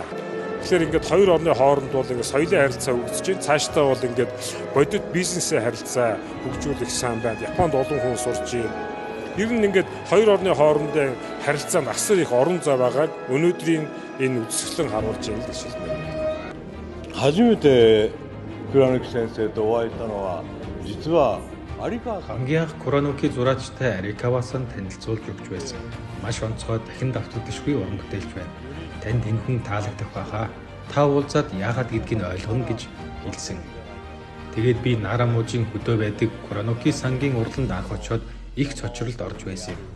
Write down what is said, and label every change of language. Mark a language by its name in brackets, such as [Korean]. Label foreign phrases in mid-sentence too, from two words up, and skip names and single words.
[Mongolian] Тэгэхээр ингээд хоёр орны хооронд бол ингээд соёлын харилцаа хөгжиж байна. Цаашдаа бол ингээд бодит бизнесийн харилцаа хөгжүүлэх сайн байна. Японд олон хүн сурч байна. Ер нь ингээд хоёр орны хоорондын харилцаанд асар их орон зай байгааг өнөөдрийн энэ үзэсгэлэн харуулж байна гэж хэлмээр. [Japanese] 初めて倉貫先生とお会いしたのは実は [Mongolian] хамгийн анх Курануки зураачтай Арикавасан танилцуулж өгч байсан. Маш онцгой дахин давтагдашгүй уран бүтээлч байна. Танд энэ хүн таалагдах байхаа. Та уулзаад яагаад гэдгийг ойлгоно гэж хэлсэн. Тэгээд би Нарамужийн хөдөө байдаг Курануки сангийн урланд анх очиод их цочролд орж байсан юм.